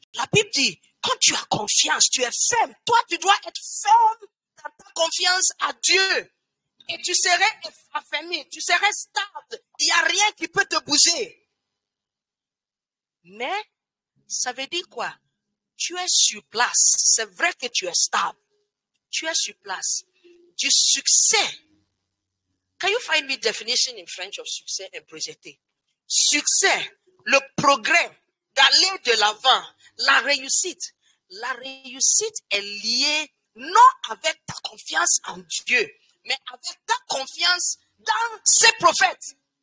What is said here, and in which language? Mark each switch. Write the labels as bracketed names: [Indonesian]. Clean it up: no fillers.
[French] La Bible dit, quand tu as confiance, tu es ferme. Toi, tu dois être ferme dans ta confiance à Dieu. Et tu serais affermi, tu serais stable. Il n'y a rien qui peut te bouger. Mais, ça veut dire quoi? Tu es sur place. C'est vrai que tu es stable. Tu es sur place. Du succès. [English] Can you find me definition in French of succès and projeté? [French] Succès, le progrès, d'aller de l'avant, la réussite. La réussite est liée non avec ta confiance en Dieu, mais avec ta confiance dans ses prophètes.